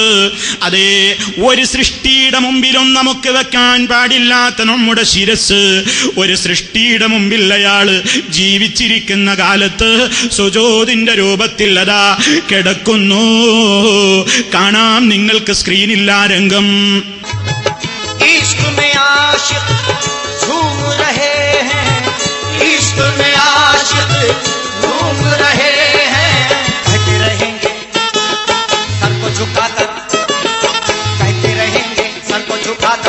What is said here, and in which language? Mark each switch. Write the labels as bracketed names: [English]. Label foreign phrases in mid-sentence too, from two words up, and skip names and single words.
[Malayalam] അതേ, ഒരു സൃഷ്ടിയുടെ മുമ്പിലും നമുക്ക് വെക്കാൻ പാടില്ലാത്ത നമ്മുടെ ശിരസ് ഒരു സൃഷ്ടിയുടെ മുമ്പിൽ അയാള് ജീവിച്ചിരിക്കുന്ന കാലത്ത് സുജൂദിന്റെ രൂപത്തിൽ അതാ കിടക്കുന്നു. കാണാം നിങ്ങൾക്ക് സ്ക്രീനിൽ ആ രംഗം. [Hindi] इश्क में आशिक झूम रहे हैं, इश्क में आशिक झूम रहे हैं, कहते रहेंगे सर को झुकाकर, कहते रहेंगे सर को झुका